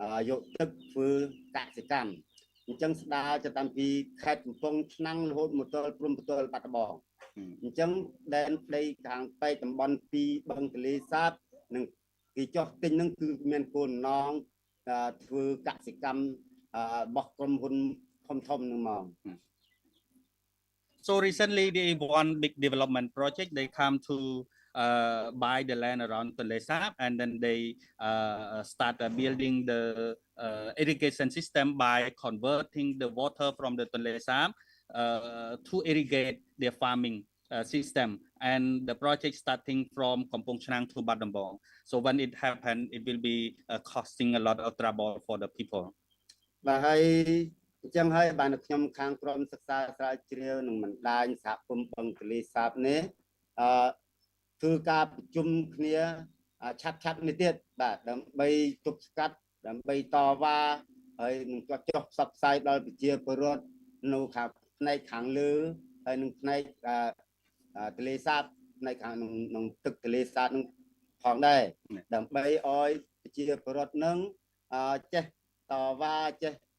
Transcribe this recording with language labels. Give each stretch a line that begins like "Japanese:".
Khmer: យកទឹកធ្វើកសិកម្មអញ្ចឹងស្ដារទៅតាមពីខេត្តកំពង់ឆ្នាំងរហូតមកដល់ព្រំប្រទល់បាត់ដំបងអញ្ចឹងដែនដីខាងប៉ែកតំបន់2បឹងទន្លេសាបនឹងគេចោះទិញនឹងគឺមានគោលនងធ្វើកសិកម្មរបស់ក្រុមហ៊ុនធំនឹងមក
English: So recently, they one big development project. They come to buy the land around Tonle Sap, and then they start building the irrigation system by converting the water from the Tonle Sap to irrigate their farming. system, and the project starting from Kampong Chnang to Badambong. So when it happened, it will be costing a lot of trouble for the people.
Khmer: បាទហើយអញ្ចឹងហើយបានខ្ញុំខាងក្រុមសិក្សាស្រាវជ្រាវនឹងបណ្ដាញសហគមន៍បឹងទន្លេសាបនេះ ធ្វើការប្រជុំគ្នាឆាប់នេះទៀតបាទដើម្បីទប់ស្កាត់ដើម្បីតវ៉ាហើយនឹងចុះផ្សព្វផ្សាយដល់ប្រជាពលរដ្ឋនៅខាងផ្នែកខាងលើហើយនឹងផ្នែកទន្លេសាបផ្នែកខាងក្នុងទឹកទន្លេសាបនឹងផងដែរដើម្បីឲ្យប្រជាពលរដ្ឋនឹងចេះតវ៉ាចេះ